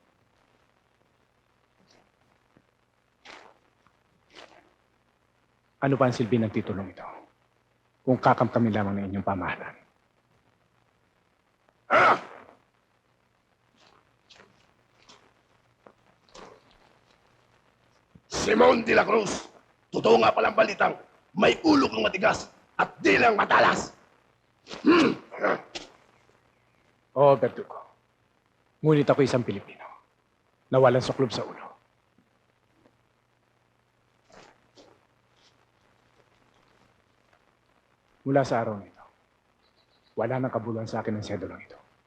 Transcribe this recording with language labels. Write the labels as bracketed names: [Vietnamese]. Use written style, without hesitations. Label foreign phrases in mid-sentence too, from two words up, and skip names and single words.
[Filipino] Ano pa ang silbi ng titulong ito kung kakamkami lamang ng inyong pamahalaan? Ah! Simon de la Cruz, totoo nga palang balitang may ulo kang matigas at dilang matalas. Oo, Verdugo. Ngunit ako isang Pilipino na walang suklob sa ulo. Mula sa araw nito, wala nang kabuluhan sa akin ng sedulang ito.